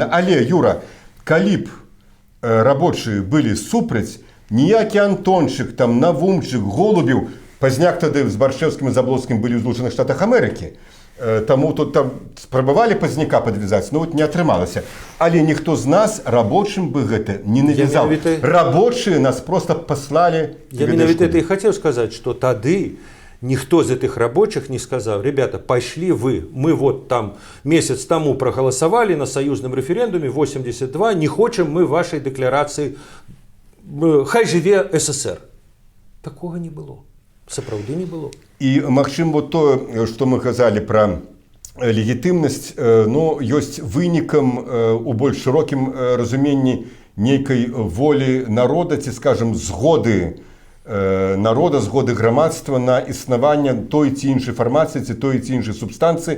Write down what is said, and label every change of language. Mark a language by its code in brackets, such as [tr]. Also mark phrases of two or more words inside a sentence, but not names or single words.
[be] Але, Юра, калі б рабочие былі супраць, ніякі Антончык, там, Навумчык, Голубеў, пазняк тады з Баршэўскім і Заблоцкім былі ў Злучаных Штатах Амерыкі, таму тут там спрабавалі пазняка падвязаць, но вот не атрымалася. Але ніхто з нас рабочым бы гэта не навязаў. Рабочие нас просто паслалі. Я менавіта это і хацеў сказаць, што тады [ru] никто из этих рабочих не сказал: ребята, пошли вы, мы вот там месяц тому проголосовали на союзном референдуме 82, не хочем мы вашей декларации, [be] хай живе СССР. Такого не было. Сапраўды не было. І, магчым, вот то, што мы казалі пра легітымнасць, ну, ёсць вынікам у больш шырокім разуменні нейкай волі народа, ці, скажем, згоды народа, згоды грамадства на існаванне той ці іншай фармацыі ці той ці іншай субстанцыі.